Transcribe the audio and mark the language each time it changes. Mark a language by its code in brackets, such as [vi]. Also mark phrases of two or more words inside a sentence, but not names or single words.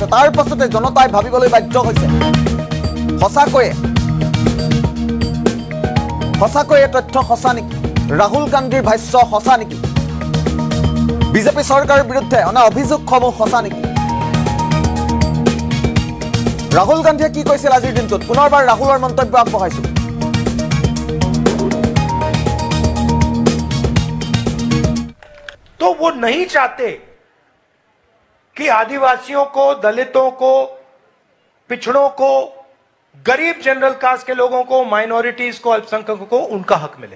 [as] তাৰ পাছতে জনতাই ভাবিবলৈ বাধ্য হৈছে, সঁচাকৈ এই তথ্য সঁচা নেকি? ৰাহুল গান্ধীৰ ভাষ্য সঁচা নেকি? বিজেপি চৰকাৰৰ বিৰুদ্ধে অনা অভিযোগসমূহ সঁচা নেকি? ৰাহুল গান্ধীয়ে কি কৈছিল আজিৰ দিনটোত? পুনৰবাৰ ৰাহুলৰ মন্তব্য আগবঢ়াইছো। [hi] तो वो नहीं चाहते कि आदिवासियों को, दलितों को, पिछड़ों को, गरीब [en] general caste [hi] के लोगों को, माइनॉरिटीज को, अल्पसंख्यकों को उनका हक मिले।